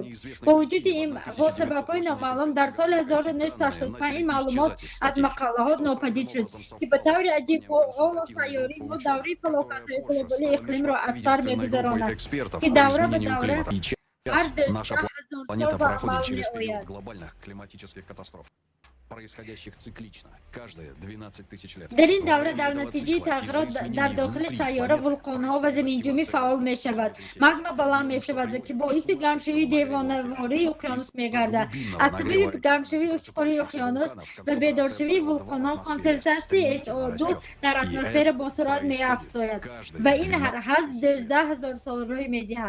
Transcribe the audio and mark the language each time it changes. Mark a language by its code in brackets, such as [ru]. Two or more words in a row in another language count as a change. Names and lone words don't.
[tg] бо вуҷуди ин бо сабабҳои номаълум дар соли 1985 ин маълумот аз мақолаҳо нопадид шуд ки ба таври аҷиб ҳоло сайёраи мо давраи фалокатҳои глобалии иқлимро аз сар мегузаронад ки давра ба давра ҳар 10,000 сол ба амал меояд. [ru] происходящих циклично, каждые 12 тысяч лет. [tg] дар ин давра дар натиҷаи тағйирот дар дохили сайёра вулқонҳо ва заминҷунбӣ фаъол мешавад. магма баланд мешавад ки боиси гармшавии девонавории уқёнус мегардад. аз сабаби гармшавии учқури уқёнус ва бедоршавии вулқонҳо консентратсияи эсоду дар атмосфера бо суръат меафзояд ва ин ҳар 12,000 сол рӯй медиҳад.